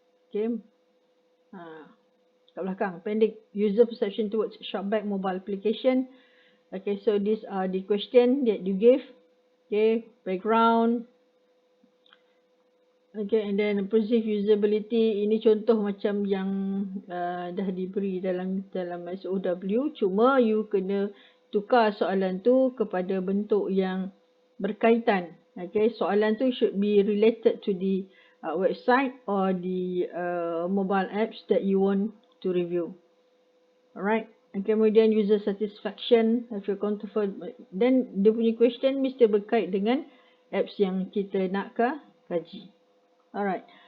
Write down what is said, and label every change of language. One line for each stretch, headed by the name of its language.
English: Okay,
Malay: kat belakang
English: appendix, user perception towards Shopback mobile application. Okay, so these are the question that you give. Okay, background. Okay, and then perceived usability.
Malay: Ini contoh macam yang dah diberi dalam SOW. Cuma you kena tukar soalan tu kepada bentuk yang berkaitan.
English: Okay,
Malay: soalan tu
English: should be related to the website or the mobile apps that you want to review. Alright. And
Malay: kemudian
English: user satisfaction, if you're comfortable, then
Malay: dia punya
English: question
Malay: mesti berkait dengan apps yang kita nak kaji.
English: Alright.